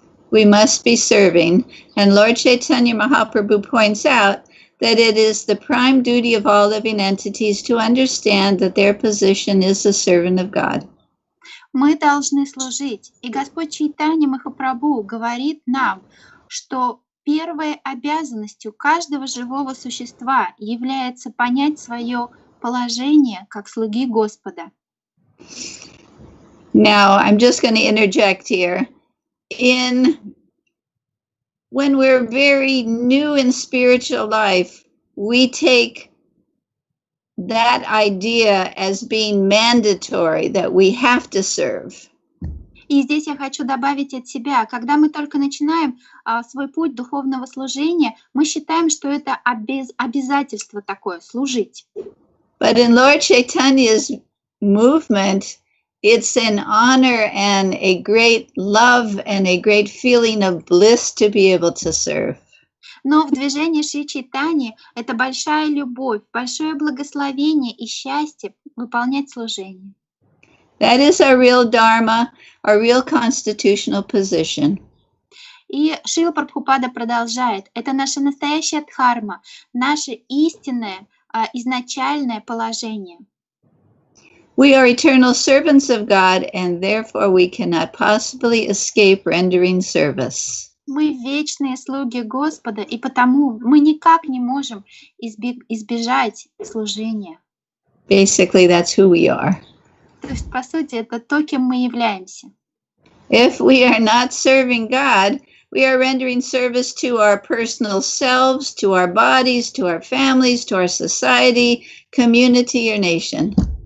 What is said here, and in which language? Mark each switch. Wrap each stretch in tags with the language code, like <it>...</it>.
<en>We must be serving, and Lord Chaitanya Mahaprabhu points out that it is the prime duty of all living entities to understand that their position is the servant of God.</en> <ru>Мы должны служить. И Господь Чайтанья Махапрабху говорит нам, что первой обязанностью каждого живого существа является понять свое положение как слуги Господа.</ru> <en>Now, I'm just going to interject here. When we're very new in spiritual life, we take that idea as being mandatory, that we have to serve.</en> <ru>И здесь я хочу добавить от себя. Когда мы только начинаем свой путь духовного служения, мы считаем, что это обязательство такое, служить.</ru> <en>But in Lord Chaitanya's movement, it's an honor and a great love and a great feeling of bliss to be able to serve.</en> <ru>Но в движении Шри Чайтаньи это большая любовь, большое благословение и счастье выполнять служение.</ru> <en>That is our real dharma, our real constitutional position.</en> <ru>И Шрила Прабхупада продолжает. Это наша настоящая дхарма, наше истинное, изначальное положение.</ru> <en>We are eternal servants of God, and therefore we cannot possibly escape rendering service.</en> <ru>Мы вечные слуги Господа, и потому мы никак не можем избежать служения.</ru> <en>Basically, that's who we are.</en> <ru>То есть, по сути, это то, кем мы являемся.</ru> <en>If we are not serving God, we are rendering service to our personal selves, to our bodies, to our families, to our society, community, or nation.</en>